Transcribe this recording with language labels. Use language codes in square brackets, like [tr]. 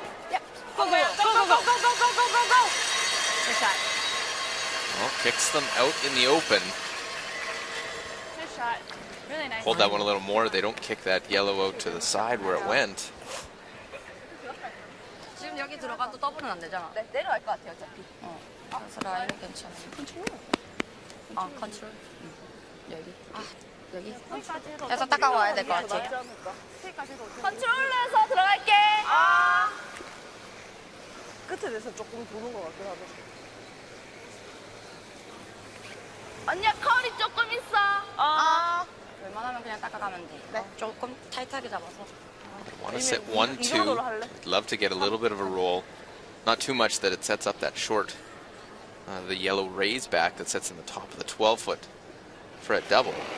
[en] Yep. Go, go, go, go, go, go, go, go, go, go. Good shot. Well, kicks them out in the open. Nice shot. Really nice. Hold that one a little more. They don't kick that yellow out to the side where it went. [ko] 지금 여기 들어가도 더블은 안 되잖아. 네, 내려갈 것 같아요, 어차피. 그래서 라인은 괜찮아. 컨트롤. 컨트롤. 여기. 여기. 그래서 닦아와야 될 것 같아. 컨트롤러에서 들어갈게. 끝에 대서 조금 도는 것 같긴 하다. 언니야 컬이 조금 있어. 웬만하면 그냥 닦아가면 돼. 네. 조금 타이트하게 잡아서. [en] Want to sit 1-2. Love to get a little bit of a roll. Not too much that it sets up that short, the yellow raise back that sits in the top of the 12-foot for a double.